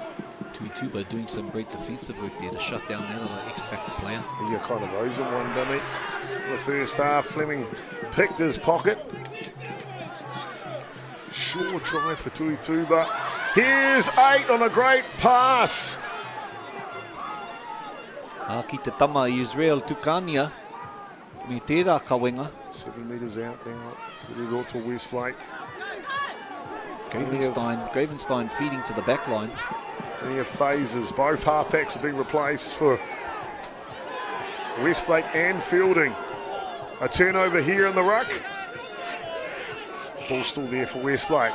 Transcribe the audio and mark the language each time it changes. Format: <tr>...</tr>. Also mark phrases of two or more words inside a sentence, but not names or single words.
<en>Tuituba doing some great defensive work there to shut down that other X-Factor player. He kind of owes him one, didn't he? In the first half, Fleming picked his pocket. Sure try for Tuituba. Here's 8 on a great pass.</en> <mi>Ki te tama Israel Tukania. Me tērā kawenga.</mi> <en>7 metres out now. Put it all to Westlake. Gravenstein feeding to the back line. Plenty of phases. Both halfbacks have been replaced for Westlake and Feilding. A turnover here in the ruck. Ball still there for Westlake.</en>